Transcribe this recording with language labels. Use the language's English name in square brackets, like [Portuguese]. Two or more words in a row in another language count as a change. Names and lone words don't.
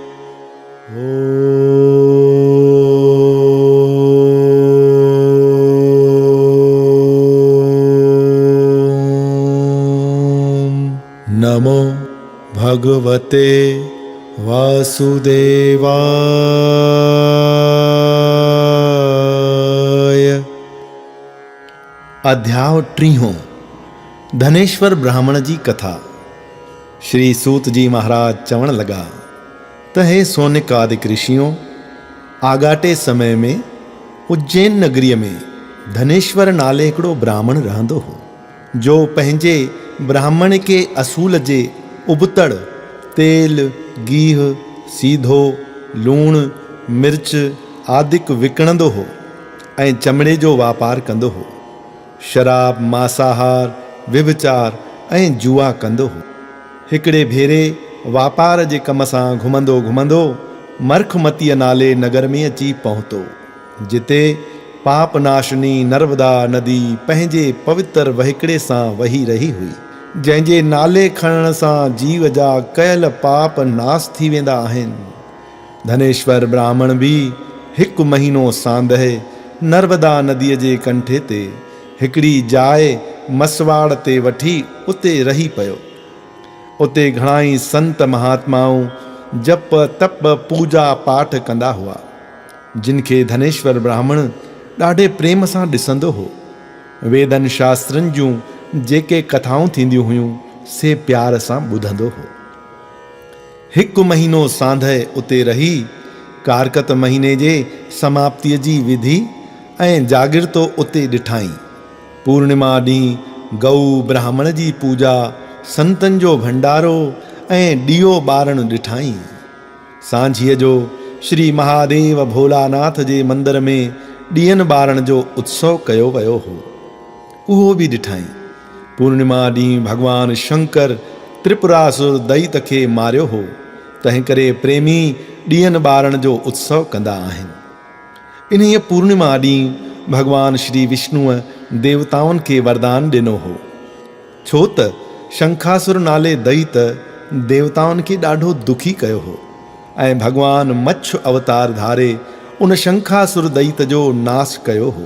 [Sanskrit] नमो भगवते वासुदेवाय। [Sindhi] अध्याय 3 धनेश्वर ब्राह्मण जी कथा। श्री सूत जी महाराज चवण लगा त हे सोनिक आदिक ऋषियों, आगाटे समय में उज्जैन नगरीअ में धनेश्वर नाले हिकिड़ो ब्राह्मण रहंदो हो, जो पंहिंजे ब्राह्मण खे असूल जे उबतड़ तेल गीह सीधो लूण मिर्च आदिक विकिणंदो हो ऐं चमड़े जो वापार कंदो हो। शराब मांसाहार व्यभिचार ऐं जुआ कंदो हो। हिकिड़े भेरे वापार जे कम सां घुमंदो घुमंदो मरखमतीअ नाले नगर में अची पहुतो, जिते पापनाशनी नर्मदा नदी पंहिंजे पवित्र वहिकड़े सां वही रही हुई, जंहिंजे नाले खणण सां जीव जा कयल पाप नास थी वेंदा आहिनि। धनेश्वर ब्राह्मण बि 1 महीनो सांदहि नर्मदा नदीअ जे कंठे ते हिकिड़ी जाइ मसवाड़ ते वठी उते रही पियो। उते घणाई संत महात्माऊं जप तप पूजा पाठ कंदा हुआ, जिनखे धनेश्वर ब्राह्मण ॾाढे प्रेम सां ॾिसंदो हो। वेदन शास्त्रनि जूं जेके कथाऊं थींदियूं हुयूं से प्यार सां ॿुधंदो हो। 1 महीनो सांदहि उते रही कारकत महीने जे समाप्तिअ जी विधि ऐं जागिरतो उते ॾिठाई। पूर्णिमा ॾींहुं गऊ ब्राह्मण जी पूजा, संतनि जो भंडारो ऐं ॾीओ ॿारण ॾिठाई। सांझीअ जो श्री महादेव भोलानाथ जे मंदिर में ॾीयनि ॿारण जो उत्सव कयो वियो हो, उहो बि ॾिठाई। पूर्णिमा ॾींहुं भगवान शंकर त्रिपुरासुर दैत खे मारियो हो, तंहिं करे प्रेमी ॾीयनि ॿारण जो उत्सव कंदा आहिनि। इन्हीअ पूर्णिमा ॾींहुं भगवान श्री विष्णुअ देवताउनि खे वरदान ॾिनो हो, छो त शंखासुर नाले दैत देवताउनि खे ॾाढो दुखी कयो हो ऐं भगवान मच्छ अवतार धारे उन शंखासुर दैत जो नाश कयो हो।